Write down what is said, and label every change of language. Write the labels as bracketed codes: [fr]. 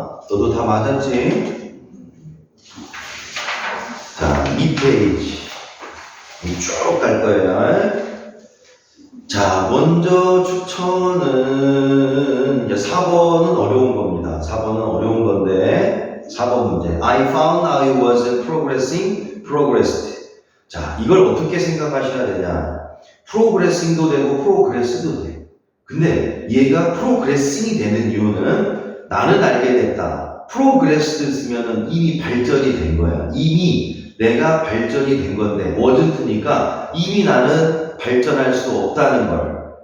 [ko] 너도 다 맞았지? 자, 2페이지 쭉 갈 거예요. 자, 먼저 추천은 이제 4번은 어려운 겁니다. 4번은 어려운 건데 4번 문제. [en] I found I was progressed. [ko] 자, 이걸 어떻게 생각하셔야 되냐? progressing도 되고 progress도 돼. 근데 얘가 progressing이 되는 이유는 나는 알게 됐다. progressed 쓰면은 이미 발전이 된 거야. 이미 내가 발전이 된 건데 wasn't니까 이미 나는 발전할 수 없다는 걸.